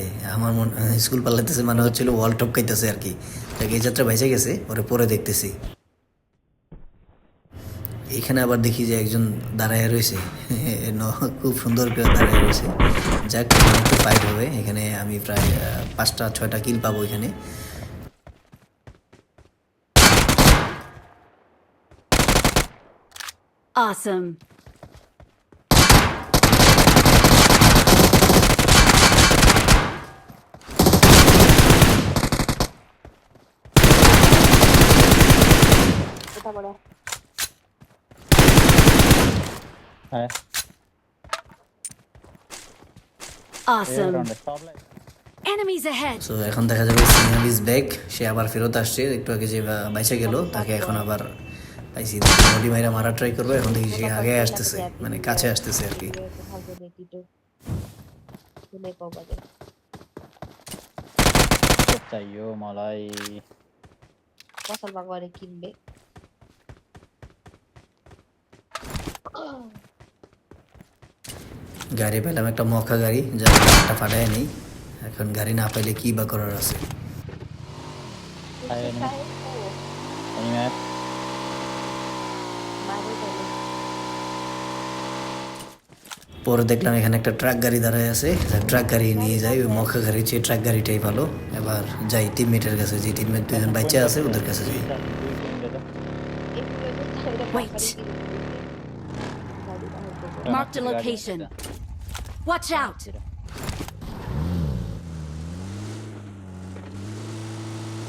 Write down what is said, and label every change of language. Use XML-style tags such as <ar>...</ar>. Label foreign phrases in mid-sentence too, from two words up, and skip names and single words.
<bn>আমার স্কুল পালাইতেছে মানে হচ্ছিল ওয়াল টপকাইতেছে আর কি। তাকে এই যাত্রা বেঁচে গেছে, ওরে পরে দেখতেছি। এখানে আবার দেখি যে একজন দাঁড়ায় রয়েছে, খুব সুন্দর করে দাঁড়ায় রয়েছে। যাক, একটু ফাইট হবে এখানে, আমি প্রায় 5টা-6টা কিল পাবো এখানে।</bn> <en>Awesome.</en> <ne>यता बडा है</ne> <en>Awesome. round stop light Enemies ahead.</en> <bn>সো এখন দেখা যাবে</bn> <en>signal is back,</en> <bn>সে আবার ফেরত আসছে। একটু আগে যে বাইচে গেল তাকে এখন আবার পাইছি। নদী মাইরা মারা ট্রাই করবো, এখন দেখি সে আগে আসতেছে, মানে কাছে আসতেছে আর কি।</bn> <ne>खालको नेटिटो कुनै पाउँदैन चाहियो मलाई पसलमा गएर किन्ने</ne> <bn>গাড়ি পেলাম, একটা মখা গাড়ি, যা একটা ফাটায় নেই। এখন গাড়ি না পাইলে কি বা করার আছে।</bn> <ne>आयो एनिमी एनिमी है मारे तैँले</ne> <bn>পরে দেখলাম এখানে একটা ট্রাক গাড়ি দাঁড়ায় আছে, ট্রাক গাড়ি নিয়ে যাই। ওই মখা গাড়ি চেয়ে ট্রাক গাড়িটাই ভালো। এবার যাই টিমমেটের কাছে, যে টিমমেট দুজন বাচ্চা আছে ওদের কাছে যাই।</bn> <en>Wait. Marked a location. Watch out.</en>